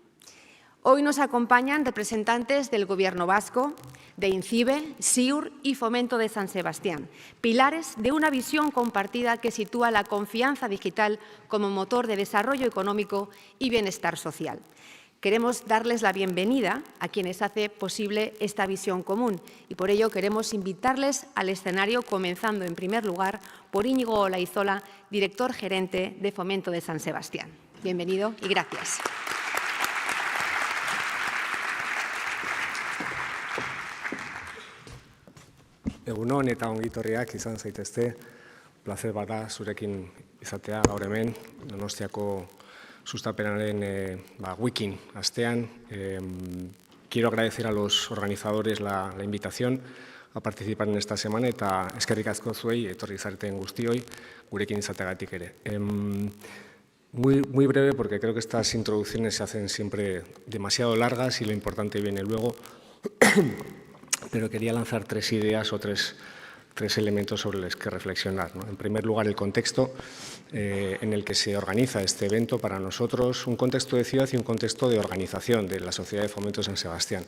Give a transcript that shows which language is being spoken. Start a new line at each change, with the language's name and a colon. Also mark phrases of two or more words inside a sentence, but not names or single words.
Spanish: Hoy nos acompañan representantes del Gobierno vasco, de INCIBE, SIUR y Fomento de San Sebastián, pilares de una visión compartida que sitúa la confianza digital como motor de desarrollo económico y bienestar social. Queremos darles la bienvenida a quienes hacen posible esta visión común y por ello queremos invitarles al escenario, comenzando en primer lugar por Íñigo Olaizola, director gerente de Fomento de San Sebastián. Bienvenido y gracias.
Basque: Egunon eta ongitorriak izan zaitezte, placer bada zurekin izatea gaur hemen, Donostiako sustapenaren Wiking astean.
Spanish: Quiero agradecer a los organizadores la invitación a participar en esta semana
Basque: eta eskerrik asko zuei etorri zareten guztioi gurekin izateagatik ere.
Spanish: Muy breve, porque creo que estas introducciones se hacen siempre demasiado largas y lo importante viene luego. Pero quería lanzar tres ideas o tres elementos sobre los que reflexionar, ¿no? En primer lugar, el contexto en el que se organiza este evento para nosotros, un contexto de ciudad y un contexto de organización de la Sociedad de Fomento de San Sebastián.